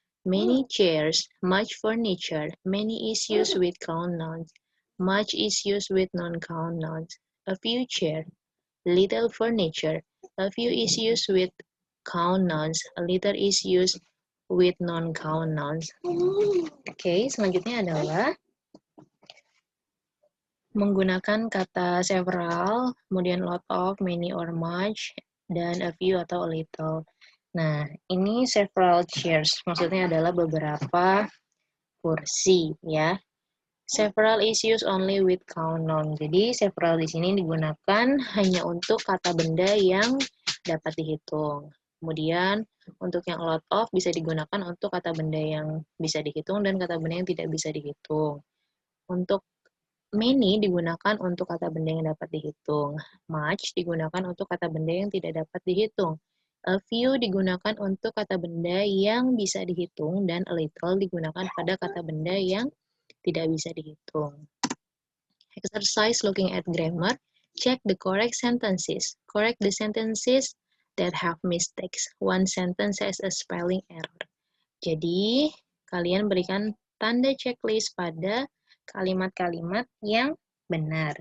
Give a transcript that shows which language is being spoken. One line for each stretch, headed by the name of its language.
English: Many chairs, much furniture. Many is used with count nouns. Much is used with non-count nouns. A few chairs, little furniture. A few is used with count nouns. A little is used with non-count nouns.
Indonesian: Oke, selanjutnya adalah menggunakan kata several, kemudian lot of, many or much, dan a few atau a little. Nah, ini several chairs, maksudnya adalah beberapa kursi, ya.
English: Several is used only with count noun.
Indonesian: Jadi, several di sini digunakan hanya untuk kata benda yang dapat dihitung. Kemudian, untuk yang lot of bisa digunakan untuk kata benda yang bisa dihitung dan kata benda yang tidak bisa dihitung. Untuk many digunakan untuk kata benda yang dapat dihitung. Much digunakan untuk kata benda yang tidak dapat dihitung. A few digunakan untuk kata benda yang bisa dihitung dan a little digunakan pada kata benda yang tidak bisa dihitung.
English: Exercise looking at grammar. Check the correct sentences. Correct the sentences that have mistakes. One sentence has a spelling error.
Indonesian: Jadi, kalian berikan tanda checklist pada kalimat-kalimat yang benar.